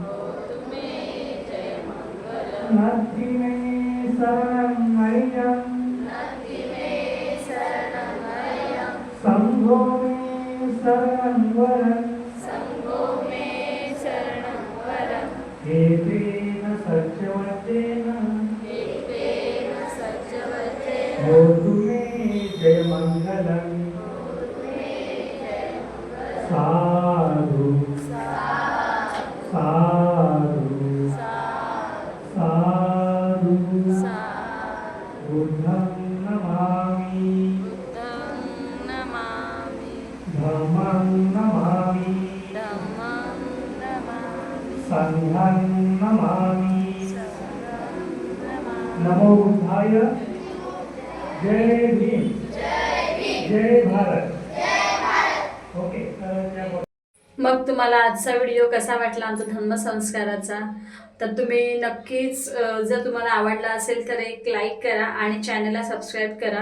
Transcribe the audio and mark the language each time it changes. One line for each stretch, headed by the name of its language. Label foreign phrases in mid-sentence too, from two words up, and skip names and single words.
Pali: नत्ति मे शरणं अय्यं संघो मे शरणं वरं एतेन सत्यवचेन होतु मे जयमङ्गलम् साधु साधु साधु बुद्धं नमामि धम्मं नमामि संघं नमामि नमो बुद्धाय
Marathi: जय भीम जय भारत
Pali: ओके
Marathi: मग तुम्हाला आजचा व्हिडिओ कसा वाटला आमचा धर्मसंस्काराचा, तर तुम्ही नक्कीच जर तुम्हाला आवडला असेल तर एक लाईक करा आणि चॅनलला सबस्क्राईब करा.